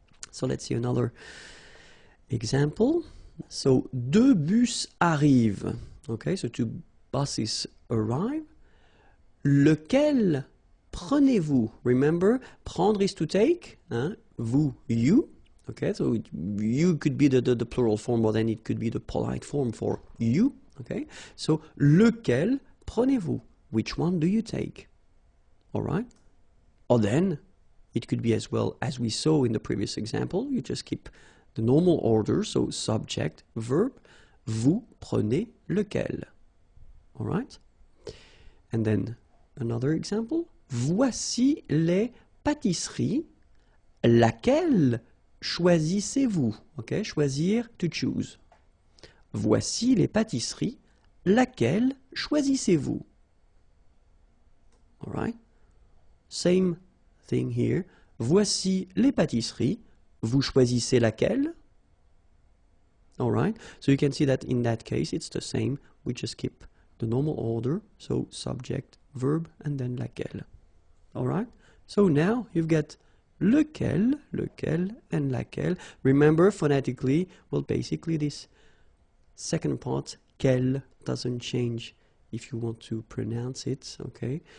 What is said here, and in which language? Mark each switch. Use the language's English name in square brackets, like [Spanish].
[English] So let's see another example. So, [French] 2 bus arrivent. [English] Okay, so 2 buses arrive. [French] Lequel prenez-vous? [English] Remember, prendre is to take. Hein? Vous, you. Okay, so you could be the plural form, or then it could be the polite form for you. Okay, so [French] lequel prenez-vous? [English] Which one do you take? All right. Or then it could be as well as we saw in the previous example. You just keep the normal order, so subject, verb, vous prenez lequel. All right? And then another example. [French] Voici les pâtisseries. Laquelle choisissez-vous? [English] Okay, choisir, to choose. [French] Voici les pâtisseries. Laquelle choisissez-vous? [English] All right? Same thing here. [French] Voici les pâtisseries. Vous choisissez laquelle? [English] All right, so you can see that in that case it's the same. We just keep the normal order, so subject, verb, and then laquelle. All right, so now you've got lequel, and laquelle. Remember, phonetically, well, basically this second part, quel, doesn't change if you want to pronounce it, okay?